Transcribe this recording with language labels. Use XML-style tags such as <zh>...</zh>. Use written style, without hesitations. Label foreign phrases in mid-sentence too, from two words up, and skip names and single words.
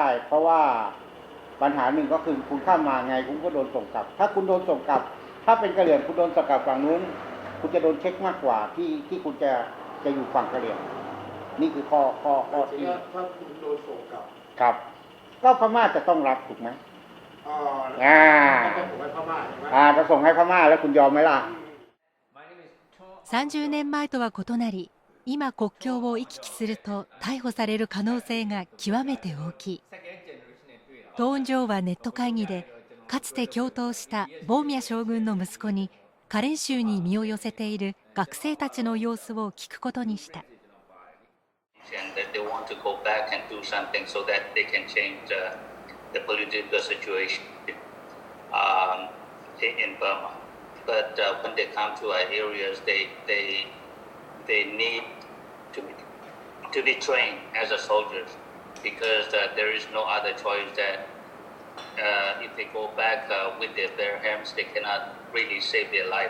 <th>เพราะว่าปัญหาหนึ่งก็คือคุณข้ามมาไงคุณก็โดนส่งกลับถ้าคุณโดนส่งกลับถ้าเป็นกะเหรี่ยงคุณโดนส่งกลับฝั่งนู้นคุณจะโดนเช็คมากกว่าที่คุณจะอยู่ฝั่งกะเหรี่ยงนี่คือข้อที่ถ้าคุณโดนส่งกลับครับก็พม่าจะต้องรับถูกไหมจะส่งให้พม่าแล้วคุณยอมไหมล่ะ</th> <ja>30 年前とは異なり今国境を行き来すると逮捕される可能性が極めて大きい。トーン上はネット会議でかつて共闘したボーミャ将軍の息子にカレン州に身を寄せている学生たちの様子を聞くことにした。</ja> <en>And that they want to go back and do something so that they can change the political situation in Burma. But when they come to our areas, they need to be trained as a soldiers because there is no other choice that if they go back with their bare hands, they cannot really save their life.</en>